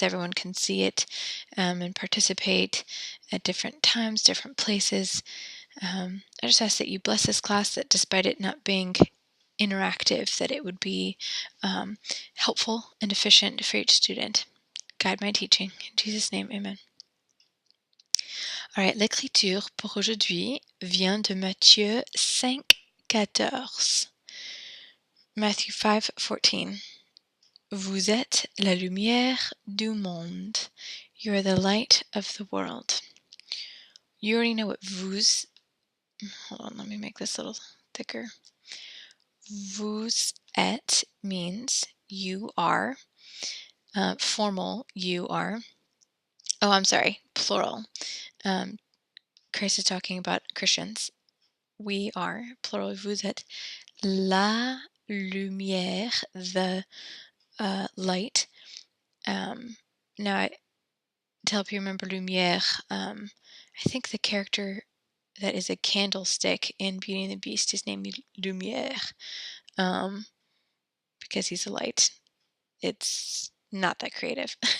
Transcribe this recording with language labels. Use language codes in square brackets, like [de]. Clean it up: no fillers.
[en] Everyone can see it and participate at different times, different places. I just ask that you bless this class, that despite it not being interactive, that it would be helpful and efficient for each student. Guide my teaching. In Jesus' name, amen. All right, [fr] l'écriture pour aujourd'hui vient de Matthieu 5:14. Matthew 5:14. Vous êtes la lumière du monde. [en] You are the light of the world. You already know what [fr] vous... [en] Hold on, let me make this a little thicker. [fr] Vous êtes [en] means you are. Formal, you are. Oh, I'm sorry, plural. Christ is talking about Christians. We are, plural, [fr] vous êtes la lumière, [en] the light. Now, to help you remember lumière, I think the character that is a candlestick in Beauty and the Beast is named Lumière, because he's a light. It's not that creative.